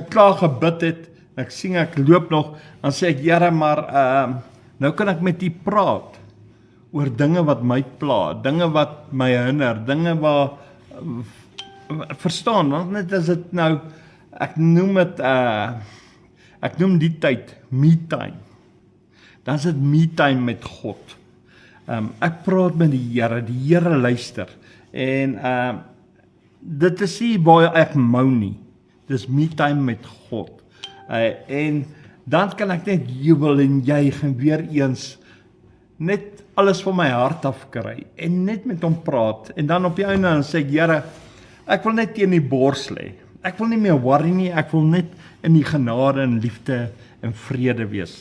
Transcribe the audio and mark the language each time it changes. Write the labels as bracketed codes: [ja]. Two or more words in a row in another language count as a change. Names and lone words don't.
[af] ek klaar gebid het, ek sien ek loop nog, dan sê ek, Here, maar nou kan ek met U praat, oor dinge wat my pla, dinge wat my hinder, dinge wat, verstaan, want net as dit nou, ek noem die tyd, [en] me time, [af] dan is dit [en] me time [af] met God. Ek praat met die Here luister, en dit is nie waar ek mou nie, dit is [en] me time [af] met God, en dan kan ek net jubel en juig en weer eens, net alles van my hart afkry, en net met hom praat, en dan op die einde dan sê ek, Here, ek wil net teen die bors lê, ek wil nie meer worry nie, ek wil net in die genade en liefde en vrede wees.